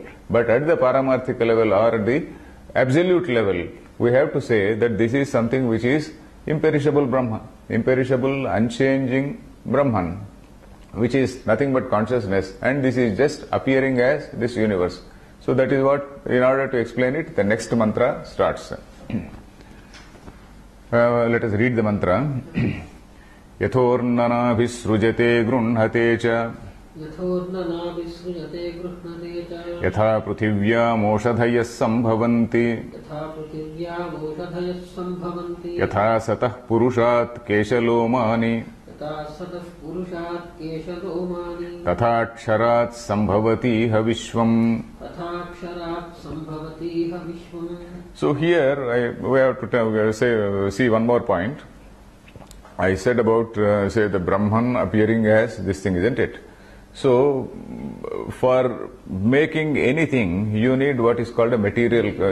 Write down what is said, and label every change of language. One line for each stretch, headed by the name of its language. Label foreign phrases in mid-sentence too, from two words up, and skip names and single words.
English: But at the Paramarthika level or at the absolute level, we have to say that this is something which is imperishable Brahma, imperishable, unchanging Brahman, which is nothing but consciousness, and this is just appearing as this universe. So that is what, in order to explain it, the next mantra starts. Let us read the mantra.
Sanskrit: Yathornana visrujate grunhate cha Yatha pruthivyam oshadhayas sambhavanti Yatha satah purushat keshalomani Tatha ksharat sambhavati havishvam.
English: So here we have to see one more point. I said about the Brahman appearing as this thing, isn't it? So for making anything, you need what is called a material.